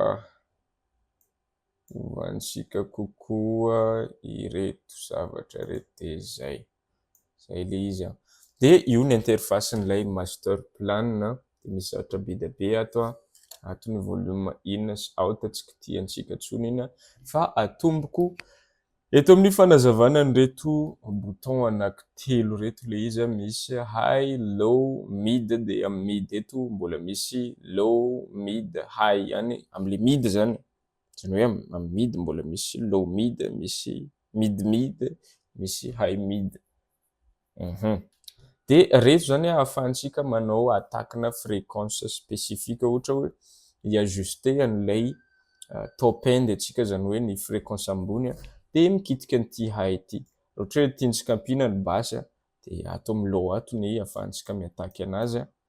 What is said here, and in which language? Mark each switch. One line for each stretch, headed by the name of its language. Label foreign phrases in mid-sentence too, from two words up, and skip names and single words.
Malagasy: ovantsika kokoa ireto zavatra reto de zay le izy de io ny interface n'ilay
English: master plan
Malagasy: de misy zavatra be da be ato ny
English: volume in
Malagasy: sy out tsika tiantsika tsony iny fa atomboko eto amin'ny fanazavana an'ireto bouton anankitelo reto le izy misy
English: high low mid
Malagasy: de amy mid eto mbola misy
English: low mid high
Malagasy: yani amle mid zany hoe amy mid mbola misy
English: low mid
Malagasy: misy mid misy
English: high mid
Malagasy: de reto zany ahafahantsika manao attaque-na
French: fréquence spécifique
Malagasy: ohatra hoe iajuster an'ilay
English: top end
Malagasy: atsika zany hoe ny fréquence ambony de mikitika an'ty high ty ohatra hoe tiantsika ampina ny basse de ato amy low ato ny ahafahantsika miataky anazy